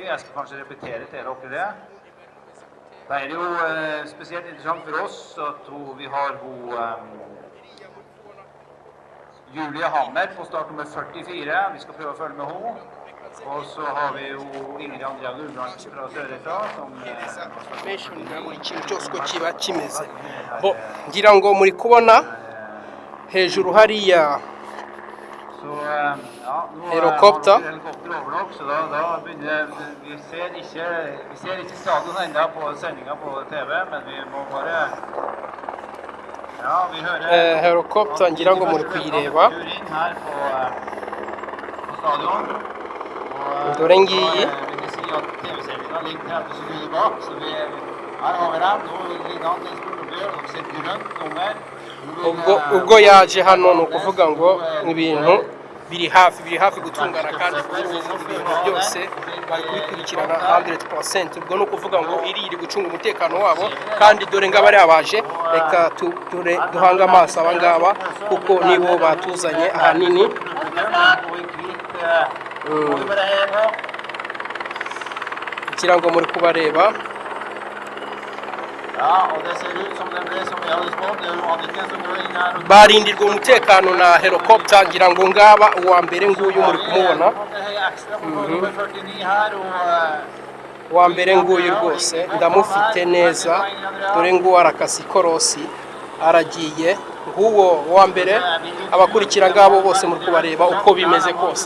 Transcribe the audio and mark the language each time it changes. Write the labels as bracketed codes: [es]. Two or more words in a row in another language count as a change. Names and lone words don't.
[no] Jeg skal kanskje repetere til dere det. Det er jo spesielt interessant for oss at vi har Julie Hammer på start nummer 44. Vi skal prøve å følge med henne. Og så har vi jo Ingrid Andrea Gulbrandsen fra Sørøyta som [rw] buri kintu cyose uko kiba kimeze. Bo ngira ngo muri kubona hejuru hariya helikopter. [no] Helikopteroverlopp, så da begynner vi ser ikke stadion enda på sendingen på TV, men vi må bare vi hører [rw] helikopter ngira ngo muri kuyireba. [no] Her på stadion. [rw] Dore ngiyi [no] vil si at TV-sendingen ligger 30 sekunder bak, så her har vi dem. Nå ligger han til Sportobjør, og ser grønt nummer. [rw] ubwo yaje hano ni ukuvuga ngo ibintu biri hafi gutungana kandi ibintu byose bari kubikurikirana 100%. Ubwo ni ukuvuga ngo iri gucunga umutekano wabo, kandi dore ngaba ari abaje. Reka duhanga amaso aba ngaba kuko nibo batuzanye ahanini. Ikirango muri kubareba. [no] Og det ser ut som det ble som vi hadde spådd. Det er jo Anniken som går inn her. [rw] Barindirwa umutekano na helikopter ngira ngo ngaba uwa mbere nguyu muri kumubona. Uwa mbere nguyu rwose ndamufite neza, dore nguwo arakasi korosi aragiye. Nguwo uwa mbere, abakurikira ngabo bose muri kubareba uko bimeze kose.